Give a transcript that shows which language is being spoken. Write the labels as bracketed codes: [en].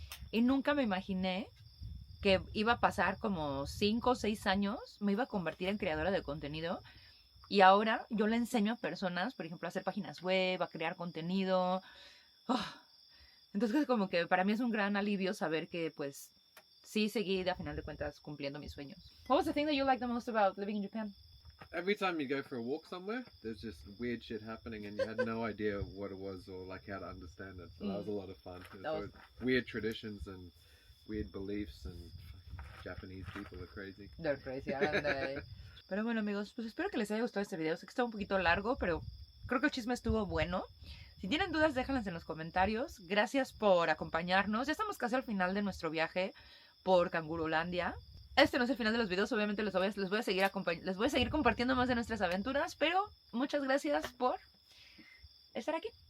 [es] Y nunca me imaginé que iba a pasar como 5 o 6 años, me iba a convertir en creadora de contenido y ahora yo le enseño a personas, por ejemplo, a hacer páginas web, a crear contenido. Oh. Entonces como que para mí es un gran alivio saber que pues sí seguí a final de cuentas cumpliendo mis sueños. [en] What was the thing that you liked the most about living in Japan? Every time you go for a walk somewhere, there's just weird shit happening, and you had no idea what it was or like how to understand it. So that was a lot of fun. Weird traditions and weird beliefs, and Japanese people are crazy. They're crazy, aren't they? [es] Pero bueno, amigos, pues espero que les haya gustado este video. Sé que está un poquito largo, pero creo que el chisme estuvo bueno. Si tienen dudas, déjalas en los comentarios. Gracias por acompañarnos. Ya estamos casi al final de nuestro viaje por Cangurolandia. Este no es el final de los videos, obviamente les voy a seguir compartiendo más de nuestras aventuras, pero muchas gracias por estar aquí.